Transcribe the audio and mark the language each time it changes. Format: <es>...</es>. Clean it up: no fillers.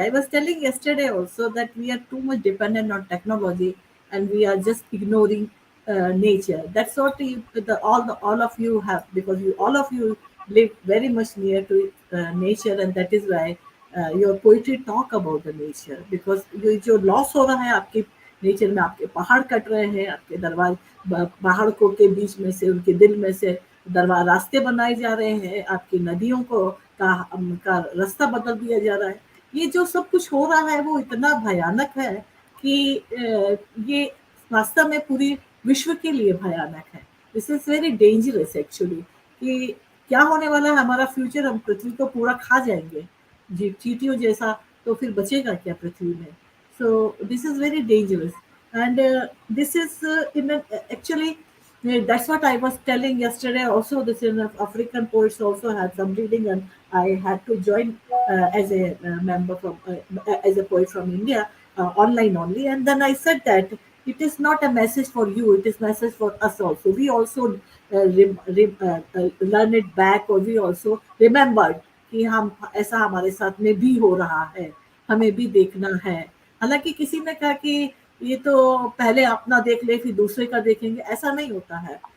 <en>I was telling yesterday also that we are too much dependent on technology and we are just ignoring nature. That's what all of you have, because all of you live very much near to nature, and that is why your poetry talk about the nature, because</en> <hi>ये जो loss हो रहा है आपके nature में, आपके पहाड़ cut रहे हैं, आपके पहाड़ों के बीच में से, उनके दिल में से रास्ते बनाए जा रहे हैं, आपकी नदियों का रास्ता बदल दिया जा रहा है। ये जो सब कुछ हो रहा है वो इतना भयानक है कि ये वास्तव में पूरी विश्व के लिए भयानक है।</hi> <en>this is very dangerous actually,</en> <hi>कि क्या होने वाला है हमारा फ्यूचर, हम पृथ्वी को पूरा खा जाएंगे जी, चींटियों जैसा, तो फिर बचेगा क्या पृथ्वी में?</hi> <en>So this is very dangerous, and this is actually that's what I was telling yesterday. Also, this African poets also had some reading, and I had to join as a member from as a poet from India online only. And then I said that it is not a message for you; it is message for us also. We also learn it back, or we also remembered</en> <hi>कि हम ऐसा हमारे साथ में भी हो रहा है, हमें भी देखना है। हालांकि किसी ने कहा कि ये तो पहले अपना देख ले फिर दूसरे का देखेंगे, ऐसा नहीं होता है।</hi>